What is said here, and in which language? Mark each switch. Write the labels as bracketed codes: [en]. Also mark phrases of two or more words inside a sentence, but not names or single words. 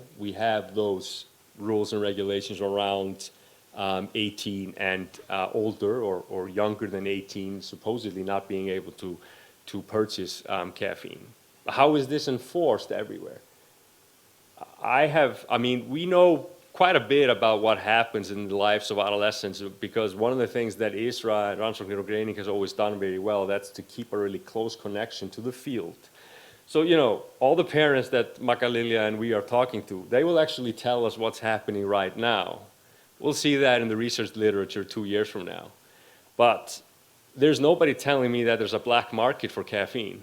[en] We have those rules and regulations around 18 and older or younger than 18, supposedly not being able to purchase caffeine. How is this enforced everywhere? We know quite a bit about what happens in the lives of adolescents, because one of the things that ISRA and rannsóknir og greining has always done very well, that's to keep a really close connection to the field. So, all the parents that Makalilja and we are talking to, they will actually tell us what's happening right now. We'll see that in the research literature 2 years from now. But there's nobody telling me that there's a black market for caffeine.